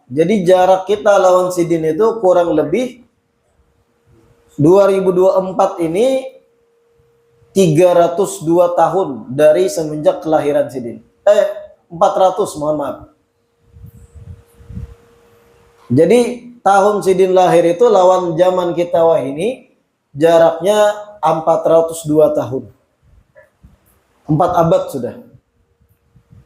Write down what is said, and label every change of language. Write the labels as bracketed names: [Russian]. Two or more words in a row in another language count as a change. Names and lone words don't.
[Banjar] Jadi jarak kita lawan Sidin itu kurang lebih 2024 ini 302 tahun dari semenjak kelahiran Sidin. 400, mohon maaf. Jadi tahun Sidin lahir itu lawan zaman kita wah ini jaraknya 402 tahun. 4 abad sudah.